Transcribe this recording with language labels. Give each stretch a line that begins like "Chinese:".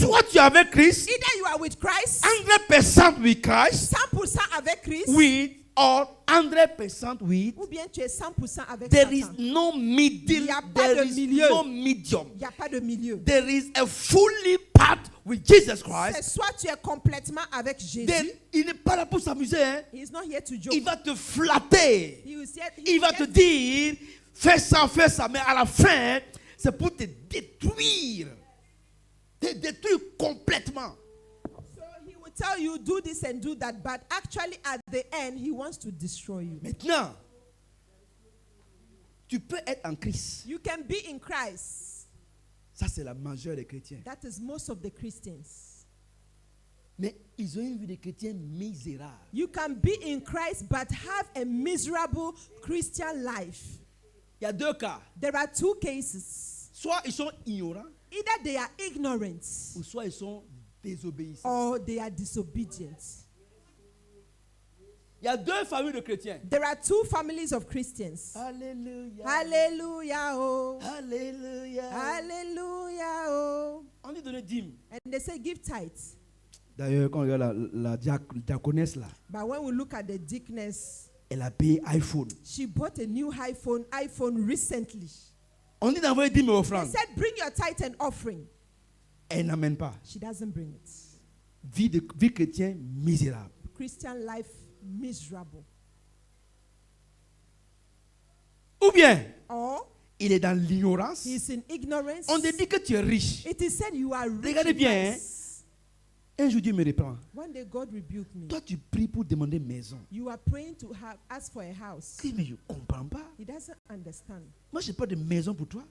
French: Soit tu es avec Christ,
English: Either you are with Christ, 100% with Christ,
French: 100% avec Christ,
English: with or 100% with.
French: ou bien tu es 100% avec
English: There is
French: Satan.
English: no middle.
French: Il n'y a pas
English: There
French: de
English: is
French: milieu.
English: no medium.
French: Il n'y a pas de milieu.
English: There is a fully part with Jesus
French: C'est
English: Christ.
French: soit tu es complètement avec Jésus. Then, il n'est pas là pour s'amuser. Hein.
English: He is not here to joke.
French: Il va te flatter.
English: He will say-
French: Il va te dire, fais ça, mais à la fin, c'est pour te détruire. Te détruire complètement.
English: So he will tell you, do this and do that, but actually at the end, he wants to destroy you.
French: Maintenant, tu peux être en Christ.
English: You can be in Christ.
French: Ça, c'est la majeure des chrétiens.
English: That is most of the Christians.
French: Mais ils ont une vie de chrétiens misérable.
English: You can be in Christ, but have a miserable Christian life.
French: Il y a deux cas.
English: There are two cases.
French: Soit ils sont ignorants,
English: Either they are ignorant
French: ou soit ils sont désobéissants.
English: or they are disobedient.
French: Il y a deux familles de chrétiens.
English: There are two families of Christians.
French: Alléluia.
English: Hallelujah, oh.
French: Alléluia.
English: Hallelujah, oh.
French: On dit donner dîme.
English: And they say give tithes.
French: D'ailleurs, quand on regarde la diaconesse là,
English: But when we look at the deaconess,
French: elle a payé iPhone.
English: she bought a new iPhone recently.
French: On dit d'envoyer 10 000
English: They
French: offrandes.
English: said, bring your tithe and offering.
French: Elle n'amène pas.
English: She doesn't bring it.
French: Vie chrétienne misérable.
English: Christian life miserable.
French: Ou bien,
English: Or
French: il est dans l'ignorance.
English: he's in ignorance.
French: On te dit que tu es riche.
English: It is said you are rich.
French: Regardez
English: in
French: bien,
English: Christ.
French: Un jour, Dieu me reprend.
English: One day God rebuked me.
French: Toi, tu pries pour demander maison.
English: You are praying to ask for a house.
French: Je dis, mais je ne comprends pas.
English: He doesn't understand.
French: Moi, je n'ai pas de maison pour toi.